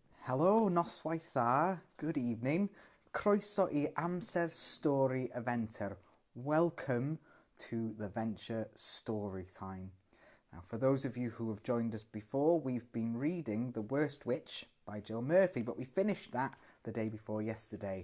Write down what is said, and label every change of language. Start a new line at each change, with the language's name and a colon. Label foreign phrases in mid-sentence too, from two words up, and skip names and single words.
Welsh: Helo, noswaith dda,
English: good evening.
Welsh: Croeso I AMSER STORI eventer.
English: Welcome to the venture story time. Now, for those of you who have joined us before, we've been reading The Worst Witch by Jill Murphy, but we finished that the day before yesterday.